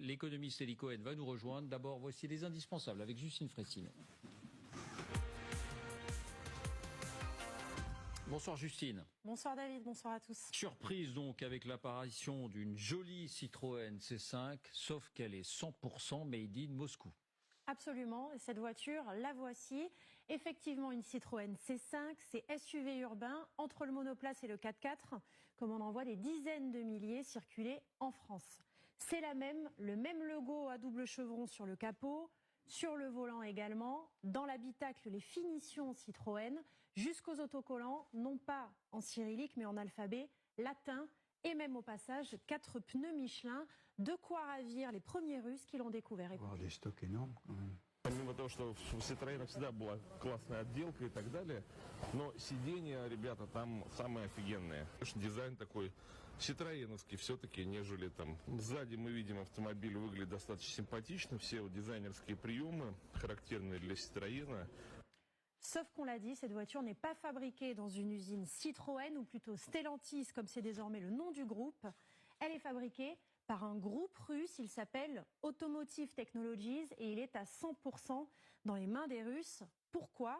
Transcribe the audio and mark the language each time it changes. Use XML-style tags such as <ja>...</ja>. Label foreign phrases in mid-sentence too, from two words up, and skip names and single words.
<fr>L'économiste Elie Cohen va nous rejoindre. D'abord, voici les indispensables avec Justine Fressine. Bonsoir Justine. Bonsoir David, bonsoir à tous. Surprise donc avec l'apparition d'une jolie Citroën C5, sauf qu'elle est 100%</fr> <en>made in</en> <fr>Moscou. Absolument, et cette voiture, la voici. Effectivement une Citroën C5, c'est SUV urbain, entre le monoplace et le 4x4, comme on en voit des dizaines de milliers circuler en France. C'est le même logo à double chevron sur le capot, sur le volant également, dans l'habitacle les finitions Citroën, jusqu'aux autocollants, non pas en cyrillique mais en alphabet latin, et même au passage 4 pneus Michelin, de quoi ravir les premiers Russes qui l'ont découvert. Des stocks énormes quand même.</fr> <ru>Помимо того, что у Citroën всегда была классная отделка и так далее, но сиденья, ребята, там самые офигенные. Дизайн такой ситроеновский все-таки, нежели там. Сзади мы видим, автомобиль выглядит достаточно симпатично, все вот дизайнерские приемы, характерные для Citroën.</ru> <fr>Sauf qu'on l'a dit, cette voiture n'est pas fabriquée dans une usine Citroën, ou plutôt Stellantis, comme c'est désormais le nom du groupe. Elle est fabriquée par un groupe russe, il s'appelle Automotive Technologies, et il est à 100% dans les mains des Russes. Pourquoi?</fr>